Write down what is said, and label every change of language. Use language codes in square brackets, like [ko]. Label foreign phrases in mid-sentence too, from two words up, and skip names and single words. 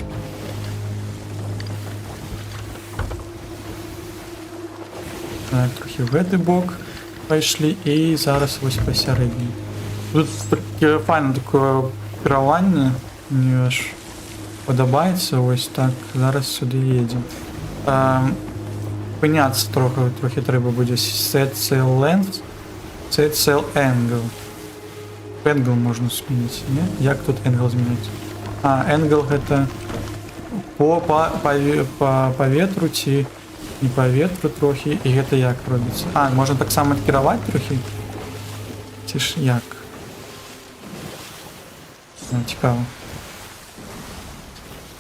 [be] Так, трохі в гэты бок пайшлі і зараз вось пасярэдні. Тут файна такое кіраванне, мне аж падабаецца, вось так, зараз сюды едзем. Пыняцца трохі трэба будзе. [en] Set sail length, set sail angle. [be] Angle можна змяніць, не? Як тут angle змяняць? Angle гэта по паветру ці не по ветру трохі, і гэта як робіцца? Можна таксама кіраваць трохі? Ці ж як? Цікава.